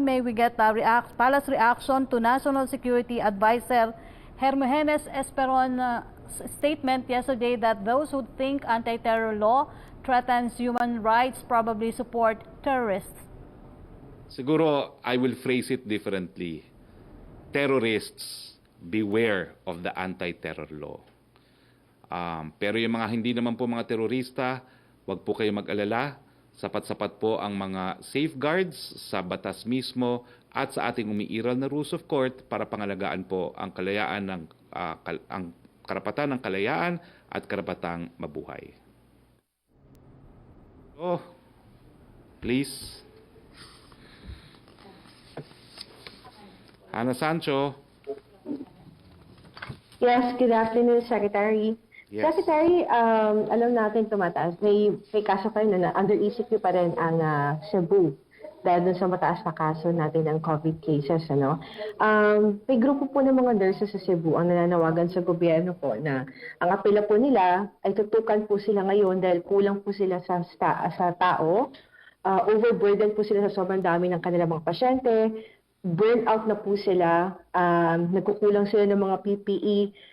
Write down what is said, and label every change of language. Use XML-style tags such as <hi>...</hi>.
<en>May we get Palace reaction to National Security Advisor Hermogenes Esperon statement yesterday that those who think anti-terror law threatens human rights probably support terrorists? Siguro, I will phrase it differently. Terrorists, beware of the anti-terror law.</en> <tl>Pero yung mga hindi naman po mga terorista, wag po kayo mag-alala. Sapat-sapat po ang mga safeguards sa batas mismo at sa ating umiiral na rules of court para pangalagaan po ang kalayaan ng ang karapatan ng kalayaan at karapatang mabuhay.</tl> <en>So, please. Hannah Sancho. Yes, good afternoon, Secretary. Yes.</en> <tl>Secretary, alam natin tumataas. May kaso pa rin na under ECQ pa rin ang Cebu dahil dun sa mataas na kaso natin ng COVID cases. May grupo po ng mga nurses sa Cebu ang nananawagan sa gobyerno po na ang apela po nila ay tutukan po sila ngayon dahil kulang po sila sa tao, overburden po sila sa sobrang dami ng kanilang mga pasyente, burnout na po sila, nagkukulang sila ng mga PPE.</tl>